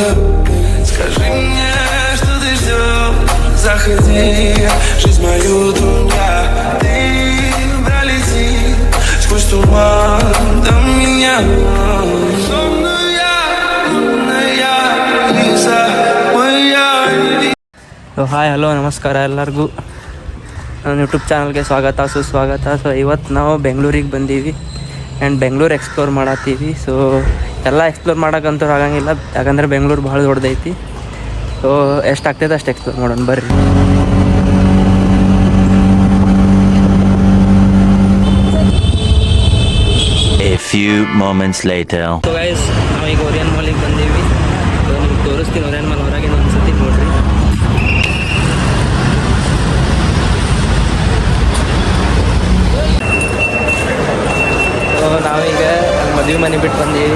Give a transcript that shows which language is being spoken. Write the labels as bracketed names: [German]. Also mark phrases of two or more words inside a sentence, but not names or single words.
[Russian] Скажи мне, что ты ждешь. Заходи, жизнь мою дуня. Ты пролети сквозь туман до меня. Сонная, юная Лиза моя. [English] hi hello [Kannada] ನಮಸ್ಕಾರ ಎಲ್ಲರಿಗೂ ನನ್ನ ಯೂಟ್ಯೂಬ್ ಚಾನಲ್ಗೆ ಸ್ವಾಗತ ಸುಸ್ವಾಗತ. ಸೊ ಇವತ್ತು ನಾವು ಬೆಂಗಳೂರಿಗೆ ಬಂದೀವಿ ಆ್ಯಂಡ್ ಬೆಂಗಳೂರು ಎಕ್ಸ್ಪ್ಲೋರ್ ಮಾಡತ್ತೀವಿ. ಸೊ ಎಲ್ಲ ಎಕ್ಸ್ಪ್ಲೋರ್ ಮಾಡೋಕ್ಕಂತೂ ಆಗಂಗಿಲ್ಲ, ಯಾಕಂದರೆ ಬೆಂಗಳೂರು ಭಾಳ ದೊಡ್ಡದೈತಿ. ಸೊ ಎಷ್ಟಾಗ್ತೈತೆ ಅಷ್ಟು ಎಕ್ಸ್ಪ್ಲೋರ್ ಮಾಡೋಣ ಬರ್ರಿ. [English] A few moments later. so guys [Kannada] ನಾವೀಗ ಓರಿಯನ್ ಮಾಲಿಗೆ ಬಂದೀವಿ. ಸೊ ನಿಮ್ಗೆ ತೋರಿಸ್ತೀನಿ ಓರಿಯನ್ ಮಾಲ್ ಹೊರಗೆ ಒಂದು ಸತಿ ನೋಡ್ರಿ. ನಾವೀಗ ಮದುವೆ ಮನೆ ಬಿಟ್ಟು ಬಂದೀವಿ.